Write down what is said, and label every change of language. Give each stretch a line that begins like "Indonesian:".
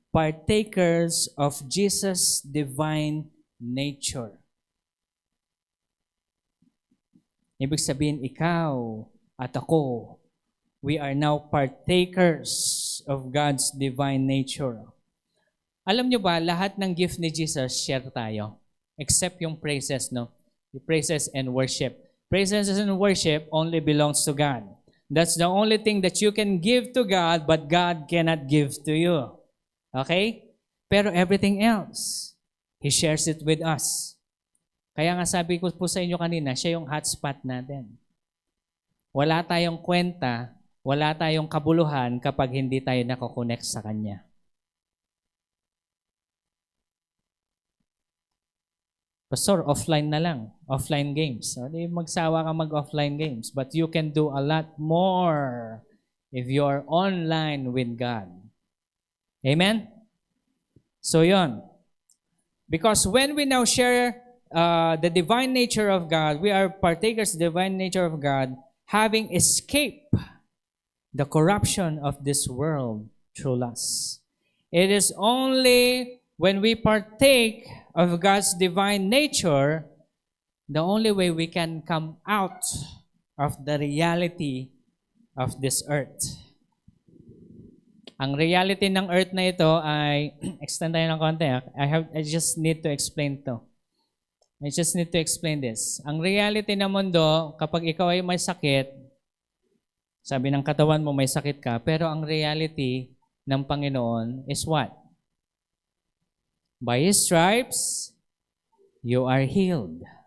English: Partakers of Jesus' divine nature.
Filipino: Ibig sabihin, ikaw at ako,
English: we are now partakers of God's divine nature.
Filipino: Alam nyo ba, lahat ng gift ni Jesus, share tayo. Except yung praises, no?
English: The praises and worship. Praises and worship only belongs to God. That's the only thing that you can give to God, but God cannot give to you. Okay? Pero everything else, He shares it with us.
Filipino: Kaya nga sabi ko po sa inyo kanina, siya yung hotspot natin. Wala tayong kwenta, wala tayong kabuluhan kapag hindi tayo nakokonect sa Kanya. Pastor, offline na lang. Offline games. Hindi magsawa ka mag-offline games.
English: But you can do a lot more if you are online with God. Amen? So yon. Because when we now share the divine nature of God, we are partakers of the divine nature of God, having escaped the corruption of this world through lust. It is only when we partake of God's divine nature, the only way we can come out of the reality of this earth.
Filipino: Ang reality ng earth na ito ay, extend tayo ng konti.
English: I just need to explain to. I just need to explain this.
Filipino: Ang reality ng mundo, kapag ikaw ay may sakit, sabi ng katawan mo may sakit ka, pero ang reality ng Panginoon is what?
English: By His stripes, you are healed.